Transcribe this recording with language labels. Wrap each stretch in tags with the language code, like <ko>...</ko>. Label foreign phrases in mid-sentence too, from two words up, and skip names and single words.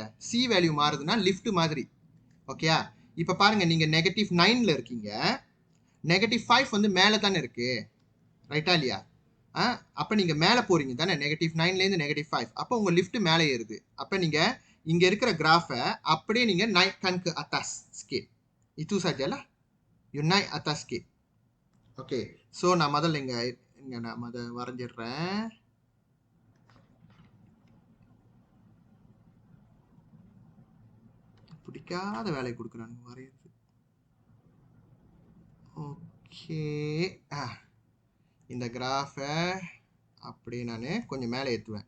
<en>C value</en> <ta>மாறுதுன்னா லிஃப்ட் மாதிரி. ஓகேயா? இப்போ பாருங்க, நீங்கள் -9ல் இருக்கீங்க, -5 வந்து மேலே தானே இருக்கு, ரைட்டா இல்லையா? அப்போ நீங்கள் மேலே போகிறீங்க தானே, -9லேருந்து -5. அப்போ உங்கள் லிஃப்ட் மேலே ஏறுது. அப்போ நீங்கள் இங்கே இருக்கிற கிராஃபை அப்படியே நீங்கள்</ta> <ms>naik ke atas sikit. Itu sajalah. You naik atas sikit.</ms> <en>okay, so</en> <ta>நான் முதல்ல இங்கே நான் அதை வரைஞ்சிடுறேன். பிடிக்காத வேலையை கொடுக்குறாங்க வரையிறது. ஓகே, இந்த கிராஃபை அப்படியே நான் கொஞ்சம் மேலே ஏற்றுவேன்.</ta>